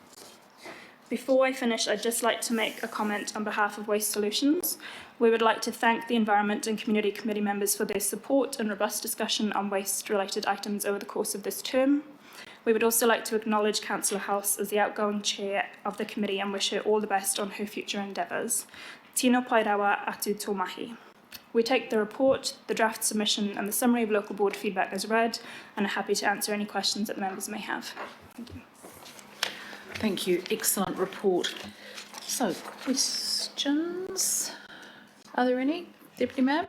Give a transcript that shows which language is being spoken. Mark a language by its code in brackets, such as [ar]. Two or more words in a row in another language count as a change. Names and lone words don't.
[en] Before I finish, I'd just like to make a comment on behalf of Waste Solutions. We would like to thank the Environment and Community Committee members for their support and robust discussion on waste-related items over the course of this term. We would also like to acknowledge Councillor House as the outgoing chair of the committee and wish her all the best on her future endeavours. [mi] Tino pai rawa atu tō mahi. [en] We take the report, the draft submission and the summary of local board feedback as read and are happy to answer any questions that the members may have. Thank you. Thank you. Excellent report. So, questions? Are there any? Deputy Mayor?